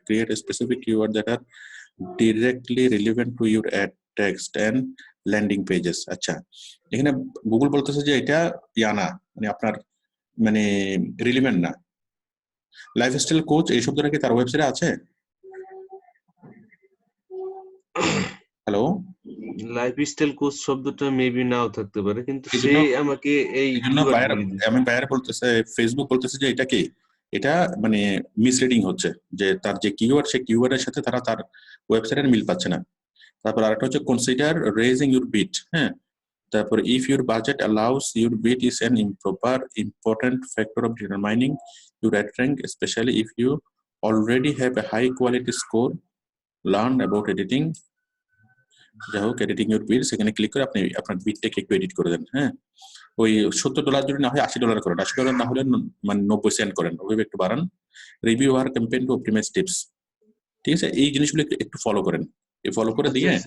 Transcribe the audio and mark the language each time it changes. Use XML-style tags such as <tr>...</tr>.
<en>Create a specific keyword that are directly relevant to your ad text and landing pages.</en> <bn>আচ্ছা, এখানে Google বলতেছে যে এটা না, মানে আপনার মানে রিলিভেন্ট না। লাইফস্টাইল কোচ এই শব্দটা কি তার ওয়েবসাইটে আছে? হ্যালো, লাইফস্টাইল কোচ শব্দটা মেবি নাও থাকতে পারে, কিন্তু এই সে জন্য আমাকে এই আমি বায়ার বলতেছে, ফেসবুক বলতেছে যে এটা কি, এটা মানে মিসলিডিং হচ্ছে, যে তার যে কিওয়ার্ড, সেই কিওয়ার্ডের সাথে তারা তার ওয়েবসাইটের মিল পাচ্ছে না। তারপর আরেকটা হচ্ছে</bn> <en>Consider raising your bid.</en> <bn>হ্যাঁ, তারপর</bn> <en>if your budget allows, your bid is an important factor of determining your ad rank, especially if you already have a high quality score. Learn about editing.</en> <bn>যাই হোক,</bn> <en>editing your bid,</en> <bn>সেখানে click করে আপনি আপনার বিডটাকে একটু edit করে দেন। হ্যাঁ, ওই $70 যদি না হয় $80 করেন, $80 না হলে মানে 90 সেন্ট করেন, ওইভাবে একটু বাড়ান।</bn> <en>Review আর campaign to optimise tips.</en> <bn>ঠিক আছে, এই জিনিসগুলো একটু ফলো করেন। এই ফলো করে দিয়ে</bn>